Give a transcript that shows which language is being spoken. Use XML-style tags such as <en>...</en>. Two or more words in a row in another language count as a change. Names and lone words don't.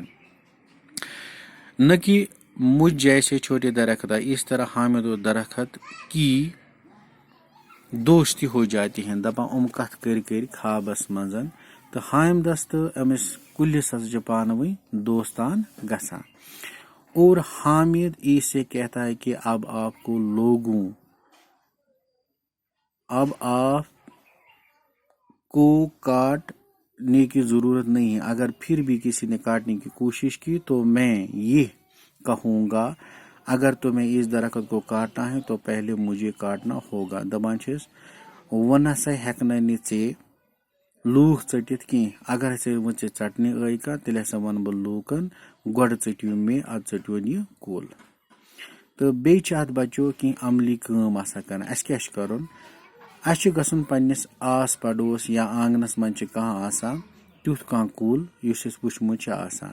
<ur>نہ کہ مجھ جیسے چھوٹے درخت ہے. اس طرح حامد اور درخت کی دوستی ہو جاتی ہیں.</ur> <ks>دپان کتھ کر خوابس منٛز تہٕ حامدس تہٕ أمِس کُلِس ہسا چھِ پانہٕ ؤنۍ دوستان گژھان.</ks> <ur>اور حامد اس سے کہتا ہے کہ اب آپ کو کاٹنے کی ضرورت نہیں ہے. اگر پھر بھی کسی نے کاٹنے کی کوشش کی تو میں یہ کہوں گا اگر تمہیں اس درخت کو کاٹنا ہے تو پہلے مجھے کاٹنا ہوگا.</ur> <ks>دپان چھِس وۄنۍ نسا ہٮ۪کنَے نہٕ ژےٚ لوٗکھ ژٔٹِتھ کینٛہہ. اگر ہسا وۄنۍ ژےٚ ژٹنہِ آے کانٛہہ تیٚلہِ ہسا ونہٕ بہٕ لوٗکن گۄڈٕ ژٔٹِو مےٚ ادٕ ژٔٹۍوُن یہِ کُل. تہٕ بیٚیہِ چھِ اتھ بچو کینٛہہ عملی کٲم آسان کران. اسہِ کیٛاہ چھُ کرُن, اسہِ چھُ گژھُن پننِس آس پڑوس یا آنگنس منٛز چھِ کانٛہہ آسان تیُتھ کانٛہہ کُل یُس اسہِ وٕچھمُت چھُ آسان.</ks>